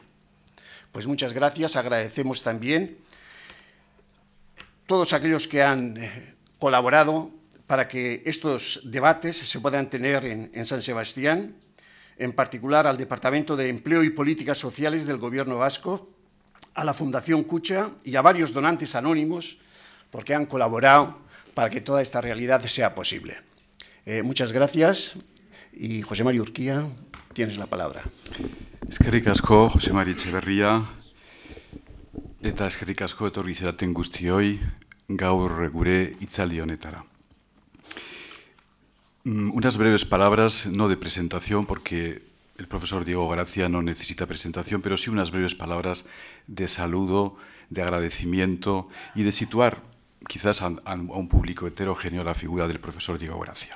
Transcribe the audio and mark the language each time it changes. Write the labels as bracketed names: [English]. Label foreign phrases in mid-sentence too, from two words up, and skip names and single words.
[Spanish] Pues muchas gracias, agradecemos también todos aquellos que han colaborado para que estos debates se puedan tener en San Sebastián, en particular al Departamento de Empleo y Políticas Sociales del Gobierno vasco, a la Fundación Kutxa y a varios donantes anónimos, porque han colaborado para que toda esta realidad sea posible. Muchas gracias y José Mari Urquía, tienes la palabra. [Basque] Eskerrik asko, José Mari Etxeberria, eta eskerrik asko etorri zeraten guztioi gaur gure hitzaldi honetara. [Spanish] Unas breves palabras, no de presentación, porque el profesor Diego Gracia no necesita presentación, pero sí unas breves palabras de saludo, de agradecimiento y de situar quizás a un público heterogéneo la figura del profesor Diego Gracia.